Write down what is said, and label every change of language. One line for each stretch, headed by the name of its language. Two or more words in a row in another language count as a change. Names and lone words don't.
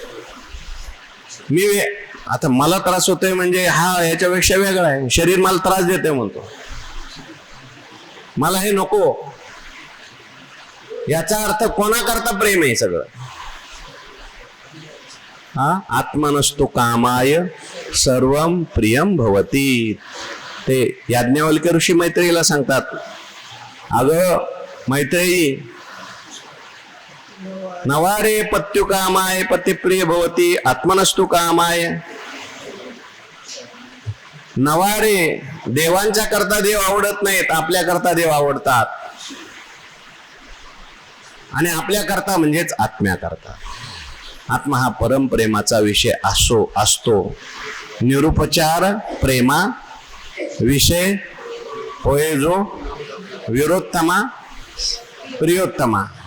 Marathi: मी आता मला त्रास होतोय म्हणजे हा याच्यापेक्षा वेगळा आहे. शरीर मला त्रास देते म्हणतो, मला हे नको. याचा अर्थ कोणाकरता प्रेम आहे सगळं?
Sanskrit: हा आत्मनस्तु कामाय सर्वम प्रियम भवती.
Marathi: ते याज्ञवल्क्य ऋषी मैत्रेयीला सांगतात, अगं मैत्रेयी,
Sanskrit: नवारे पत्यु कामाय पती प्रिय भवती आत्मनस्तु कामाय.
Marathi: नवारे देवांच्या करता देव आवडत नाहीत, आपल्या करता देव आवडतात. आणि आपल्या करता म्हणजेच आत्म्या करता. आत्मा हा परमप्रेमाचा विषय असतो. निरुपचार प्रेमा विषय होय जो विरोत्तमा प्रियोत्तमा.